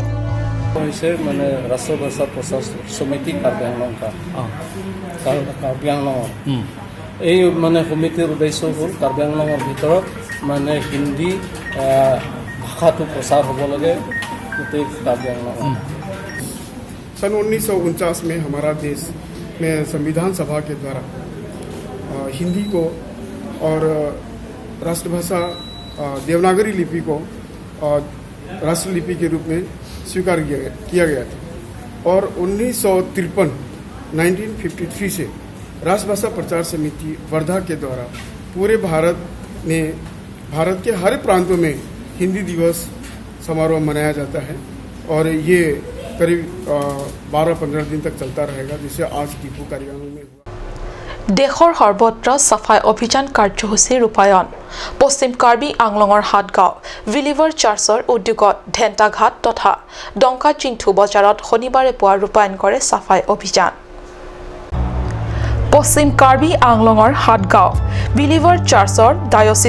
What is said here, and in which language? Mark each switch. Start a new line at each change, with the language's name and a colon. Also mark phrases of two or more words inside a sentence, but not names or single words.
Assamese: মানে ৰাষ্ট্ৰভাষা প্ৰচাৰ সমিতি কাৰ্বি আংলং কাৰ্বি আংলঙৰ এই মানে সমিতিৰ উদ্দেশ্য হ'ল কাৰ্বি আংলঙৰ ভিতৰত মানে হিন্দী ভাষাটো প্ৰচাৰ হ'ব লাগে গোটেই কাৰ্বি আংলঙত
Hindi: सन 1949 में हमारा देश में संविधान सभा के द्वारा हिंदी को और राष्ट्रभाषा देवनागरी लिपि को राष्ट्रलिपि के रूप में स्वीकार किया गया था और 1953 से राष्ट्रभाषा प्रचार समिति वर्धा के द्वारा पूरे भारत के हर प्रांतों में हिंदी दिवस समारोह मनाया जाता है और ये करीब 12-15 दिन तक चलता रहेगा जिसे आज डिफू कार्यालय में हुआ
Assamese: দেশৰ সৰ্বত্ৰ সাফাই অভিযান কাৰ্যসূচী ৰূপায়ণ পশ্চিম কাৰ্বি আংলঙৰ হাটগাঁও ভিলিভাৰ চাৰ্চৰ উদ্যোগত ঢেণ্টাঘাট তথা ডংকা চিংথু বজাৰত শনিবাৰে পুৱা ৰূপায়ণ কৰে সাফাই অভিযান পশ্চিম কাৰ্বি আংলঙৰ হাটগাঁও বিলিভাৰ চাৰ্চৰ ডায়চিছ